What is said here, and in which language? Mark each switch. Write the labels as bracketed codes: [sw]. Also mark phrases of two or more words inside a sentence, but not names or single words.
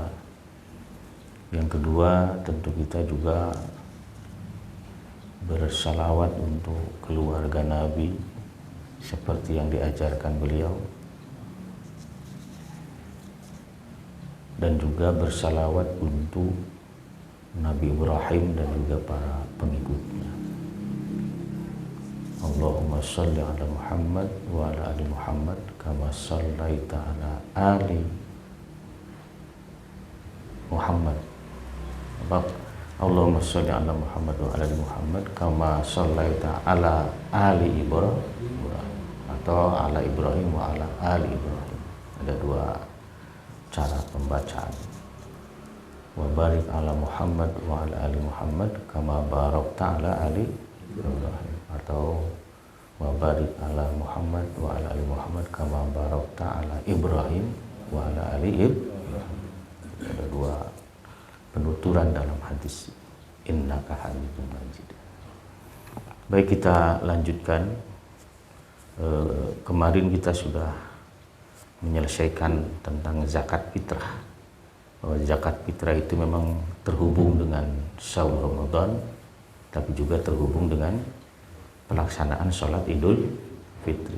[id] Yang kedua, tentu kita juga bersalawat untuk keluarga Nabi seperti yang diajarkan beliau, dan juga bersalawat untuk Nabi Ibrahim dan juga para pengikutnya. [ar] اللهم صل على محمد وعلى آل محمد كما صليت على آل محمد. اللهم صل على محمد وعلى آل محمد كما صليت على آل إبراهيم, atau على إبراهيم وعلى آل إبراهيم. [id] Ada dua cara pembacaan. [ar] وبارك على محمد وعلى آل محمد كما باركت على آل إبراهيم, atau وبارك على محمد وعلى آل محمد كما باركت على إبراهيم وعلى آل إبراهيم. [id] Ada dua penuturan dalam hadis [ar] إنك حميد مجيد. [id] Baik, kita lanjutkan. Kemarin kita sudah menyelesaikan tentang zakat fitrah, bahwa zakat fitrah itu memang terhubung dengan saum Ramadan, tapi juga terhubung dengan pelaksanaan sholat Idul Fitri.